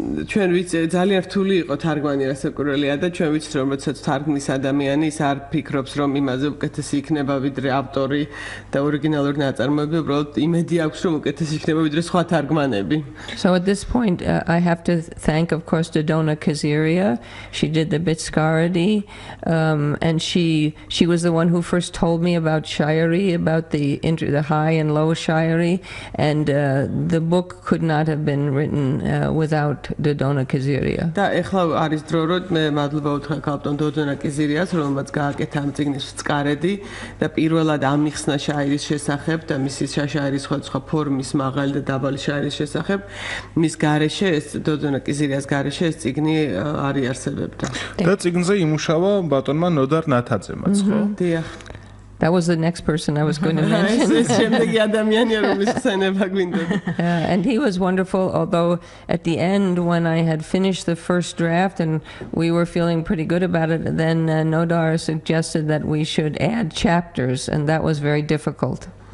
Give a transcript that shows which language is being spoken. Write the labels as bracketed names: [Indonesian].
[Georgian] ჩვენ ვიცი ძალიან რთული იყო თარგმანი რასაკვირველია და ჩვენ ვიცით რომ როდესაც თარგმნის ადამიანი ის არ ფიქრობს რომ იმაზე უკეთესი იქნება ვიდრე ავტორი და ორიგინალური ნაწარმოები უბრალოდ იმედი აქვს რომ უკეთესი იქნება ვიდრე სხვა თარგმანები. [English] So at this point I have to thank of course Dodona Kaziria. She did the Bitskaradi and she was the one who first told me about Shayari, about the high and low Shayari, and the book could not have been written without Dodona Kaziria. [Georgian] და ეხლა არის დრო რომ მე მადლობა უთხრა კაპიტან დოდონა კიზერიას რომელმაც გააკეთა ამ წიგნის წკარედი და პირველად ამიხსნა შაირის შესახებ და მისი შაირის სხვადასხვა ფორმის მაღალი და დაბალი შაირის შესახებ მის გარეშე ეს დოდონა კიზერიას გარეშე ეს წიგნი არიარსებებდა. და წიგნზე იმუშავა ბატონმა ნოდარ ნათაძემაც, ხო? დიახ. [English] That was the next person I was going to mention. And he was wonderful, although at the end, when I had finished the first draft and we were feeling pretty good about it, then Nodar suggested that we should add chapters, and that was very difficult.